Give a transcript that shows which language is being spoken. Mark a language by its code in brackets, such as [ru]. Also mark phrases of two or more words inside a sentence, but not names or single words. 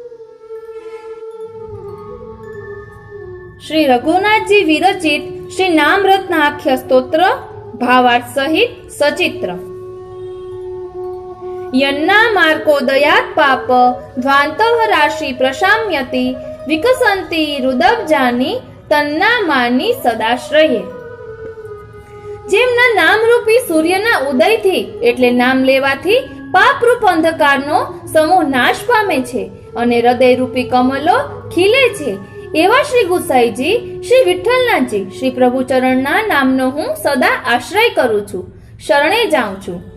[hi] श्री रघुनाथजी विरचित श्री नाम रत्नाख्य स्तोत्र भावार्थ सहित सचित्र। [sa] यन्नामार्कोदयात् पाप ध्वान्तः राशि प्रशाम्यति। विकसन्ति रुदब्जानि तन्नामानि सदाश्रये। [gu] જેમના નામરૂપી સૂર્યના ઉદયથી એટલે નામ લેવાથી પાપરૂપ અંધકારનો સમૂહ નાશ પામે છે અને હૃદયરૂપી કમલો ખીલે છે, એવા શ્રી ગુસાઈજી, શ્રી વિઠ્ઠલનાથજી, શ્રી પ્રભુચરણના નામનો હું સદા આશ્રય કરું છું, શરણે જાઉં છું.